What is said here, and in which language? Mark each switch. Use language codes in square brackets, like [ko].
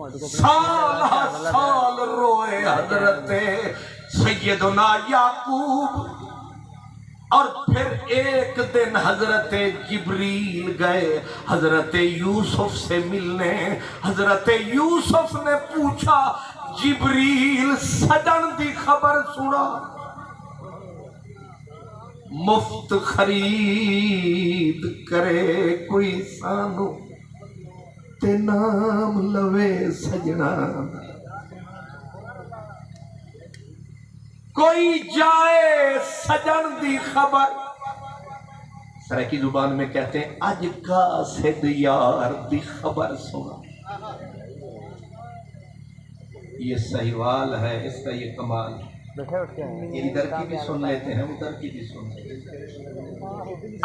[ur] سال ہر سال روئے حضرت سیدنا یعقوب. اور پھر 1 دن حضرت جبریل گئے حضرت یوسف سے ملنے. حضرت یوسف نے پوچھا [pa] جبریل سجن دی خبر سنا، مفت خرید کرے کوئی سانو تے نام لوے سجنا. کوئی جائے سجن دی خبر، [ur] سرکی زبان میں کہتے ہیں [pa] اج قاصد یار دی خبر سنا. [ur] یہ سہیوال ہے، اس کا یہ کمال. یہ ادھر کی بھی سن لیتے ہیں ادھر کی بھی سن لیتے ہیں.